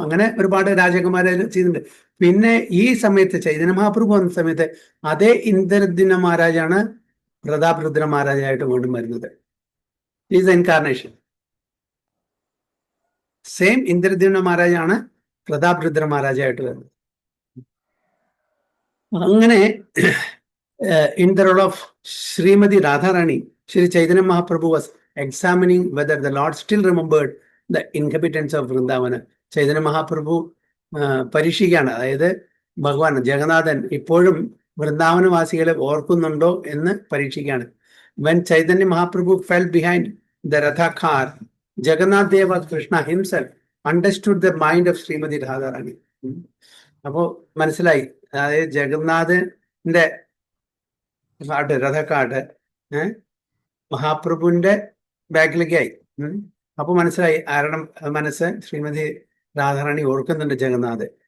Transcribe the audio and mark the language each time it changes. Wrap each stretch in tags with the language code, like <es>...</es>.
<ml>അങ്ങനെ ഒരുപാട് രാജകുമാരെ ചെയ്യുന്നുണ്ട്. പിന്നെ ഈ സമയത്ത് ചൈതന്യ മഹാപ്രഭു വന്ന സമയത്ത് അതേ ഇന്ദ്രദ്യുമ്ന മഹാരാജാണ് പ്രതാപ് രുദ്ര മഹാരാജായിട്ട് വീണ്ടും വരുന്നത്.</ml> <en>Is incarnation.</en> <ml>Same Indradyumna മഹാരാജാണ് Pratap Rudra മഹാരാജായിട്ട് വരുന്നത്.</ml> <en>അങ്ങനെ in the role of Srimati Radharani, Shri Chaitanya Mahaprabhu was examining whether the Lord still remembered the inhabitants of Vrindavana.</en> <ml>Chaitanya Mahaprabhu പരീക്ഷിക്കുകയാണ്. അതായത് ഭഗവാൻ ജഗന്നാഥൻ ഇപ്പോഴും വൃന്ദാവനവാസികളെ ഓർക്കുന്നുണ്ടോ എന്ന് പരീക്ഷിക്കുകയാണ്.</ml> <en>When Chaitanya Mahaprabhu fell behind the Ratha car, Jagannath Deva Krishna himself understood the mind of Srimati Radharani.</en> <ml>അപ്പോ മനസ്സിലായി, അതായത് ജഗന്നാഥന്റെ രഥക്കാട്ട് മഹാപ്രഭുവിന്റെ ബാക്കിലേക്കായി. അപ്പൊ മനസ്സിലായി ആരുടെ മനസ്സ്? ശ്രീമതി രാധാറാണി ഓർക്കുന്നുണ്ട് ജഗന്നാഥ്.</ml>